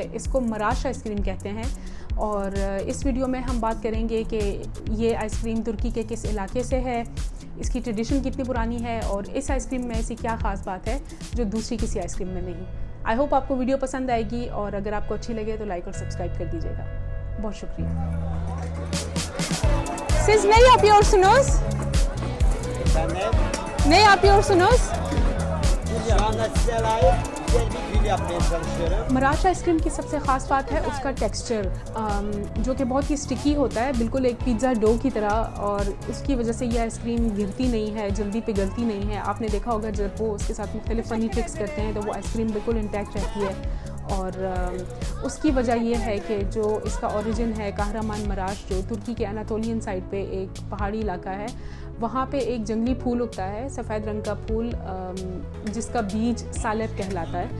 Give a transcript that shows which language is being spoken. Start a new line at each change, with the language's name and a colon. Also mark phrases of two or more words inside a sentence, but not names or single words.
Hindi: इसको मराश आइसक्रीम कहते हैं और इस वीडियो में हम बात करेंगे कि ये आइसक्रीम तुर्की के किस इलाके से है, इसकी ट्रेडिशन कितनी पुरानी है और इस आइसक्रीम में ऐसी क्या ख़ास बात है जो दूसरी किसी आइसक्रीम में नहीं।
English: I hope
Hindi: आपको वीडियो पसंद आएगी और अगर आपको अच्छी लगे तो लाइक और सब्सक्राइब कर दीजिएगा। बहुत शुक्रिया।
Turkish: Siz ne yapıyorsunuz? Ne yapıyorsunuz? Şu anda size layık güzel bir gül yapmaya çalışıyorum.
Hindi: मराश आइसक्रीम की सबसे ख़ास बात है उसका टेक्सचर, जो कि बहुत ही स्टिकी होता है, बिल्कुल एक
English: pizza dough
Hindi: की तरह, और उसकी वजह से ये आइसक्रीम गिरती नहीं है, जल्दी पिघलती नहीं है। आपने देखा होगा जब वो उसके साथ मुख्तलिफ
English: funny tricks
Hindi: करते हैं तो वो आइसक्रीम बिल्कुल इंटैक्ट रहती है। और उसकी वजह ये है कि जो इसका ओरिजिन है कहरामान मराश, जो तुर्की के
English: Anatolian side
Hindi: पे एक पहाड़ी इलाका है, वहाँ पे एक जंगली फूल उगता है, सफ़ेद रंग का फूल, जिसका बीज सालेब कहलाता है।